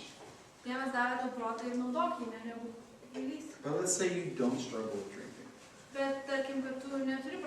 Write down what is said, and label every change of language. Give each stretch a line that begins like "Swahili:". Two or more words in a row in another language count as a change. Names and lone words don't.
Lithuanian: Dievas davė tau protą ir naudok jį, ne negu kvailys.
English: But let's say you don't struggle with drinking.
Lithuanian: Bet tarkim, kad tu neturi